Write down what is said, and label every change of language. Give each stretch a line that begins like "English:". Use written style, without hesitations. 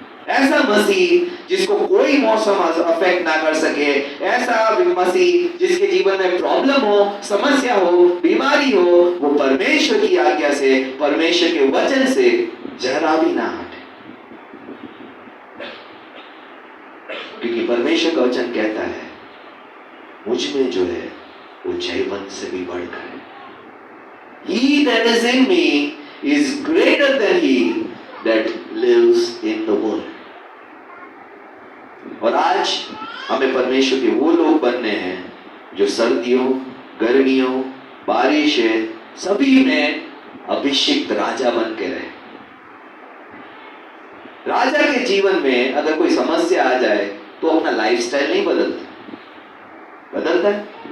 Hindi: ऐसा मसीह जिसको कोई मौसम अफेक्ट ना कर सके, ऐसा मसीह जिसके जीवन में प्रॉब्लम हो, समस्या हो, बीमारी हो, वो परमेश्वर की आज्ञा से, परमेश्वर के वचन से जरा भी ना हटे। क्योंकि परमेश्वर का वचन कहता है मुझ में जो है वो जयवंत से भी बढ़कर है।
English: He that is in me is greater than he that lives in the world.
Hindi: और आज हमें परमेश्वर के वो लोग बनने हैं जो सर्दियों, गर्मियों, बारिशें सभी में अभिषिक्त राजा बन के रहे। राजा के जीवन में अगर कोई समस्या आ जाए तो अपना लाइफस्टाइल नहीं बदलता, बदलता है।